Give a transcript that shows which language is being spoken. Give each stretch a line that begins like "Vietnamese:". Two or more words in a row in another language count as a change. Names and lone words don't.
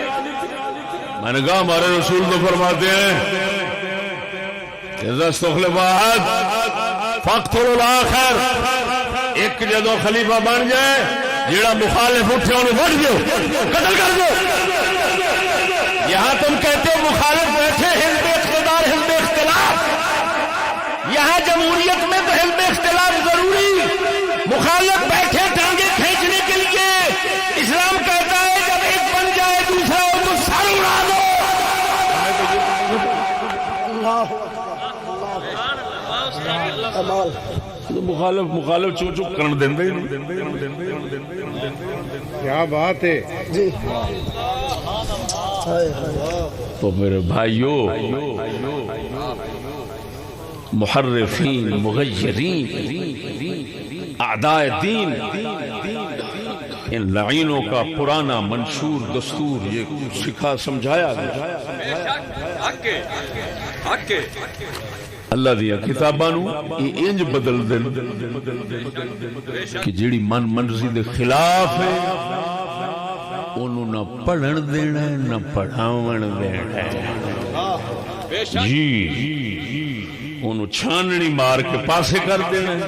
Urdu: میں نے کہا ہمارے رسول تو فرماتے ہیں
Arabic: اذا استخلف احد فاقتلوا الاخر.
Punjabi: ایک جدو خلیفہ بن جائے جیڑا مخالف اٹھے انہوں وڈ دو
Urdu: قتل کر دو. یہاں تم کہتے ہو مخالف بیٹھے حزب اقتدار حزب اختلاف. یہاں جمہوریت میں تو حزب اختلاف ضروری. مخالف بیٹھے ٹانگیں کھینچنے کے لیے. اسلام کہتا ہے جب ایک بن جائے دوسرا ہو تو سر اڑا دو.
Punjabi: مخالف چو چپ کرن دیندے.
Urdu: کیا بات ہے جی. تو میرے بھائیو محرفین مغیرین اعداء دین ان لعینوں کا پرانا منشور دستور یہ سکھا سمجھایا گیا.
Punjabi: اللہ دیا کتاباں نو انج بدل دین کہ جیڑی من مرضی دے خلاف ہے انہوں نہ پڑھن دینا ہے نہ پڑھاون دینا ہے. جی انہوں چھاننی مار کے پاسے کر دینا ہے.